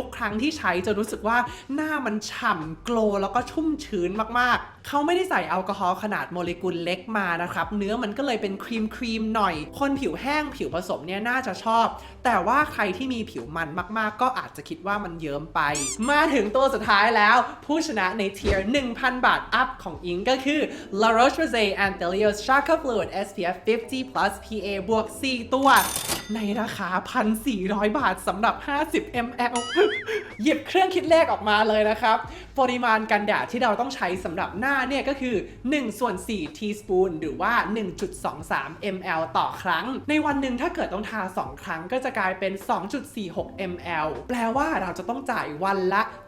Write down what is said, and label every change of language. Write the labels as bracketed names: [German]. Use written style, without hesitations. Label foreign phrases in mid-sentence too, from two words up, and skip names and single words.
[Thai] ครั้งที่ใช้จะรู้สึกว่าหน้ามันฉ่ำโกลว์แล้วก็ชุ่มชื้นมากๆเขาไม่ได้ใส่แอลกอฮอล์ขนาดโมเลกุลเล็กมา นะครับเนื้อมันก็เลยเป็นครีมหน่อยคนผิวแห้งผิวผสมเนี่ยน่าจะชอบแต่ว่าใครที่มีผิวมันมากๆก็อาจจะคิดว่ามันเยิ้มไปมาถึงตัวสุดท้ายแล้วผู้ชนะในเทียร์ 1,000 บาทอัพของอิงก็คือ La Roche-Posay Anthelios Shaka Fluid SPF 50 plus PA บวก 4 ตัวในราคา 1,400 บาทสำหรับ 50 ml หยิบเครื่องคิดเลขออกมาเลยนะครับปริมาณกันแดดที่เราต้องใช้สำหรับหน้าเนี่ยก็คือ 1/4 ทีสปูนหรือว่า 1.23 ml ต่อครั้งในวันหนึ่งถ้าเกิดต้องทา 2 ครั้งก็จะกลายเป็น 2.46 ml แปลว่าเราจะต้องจ่ายวันละ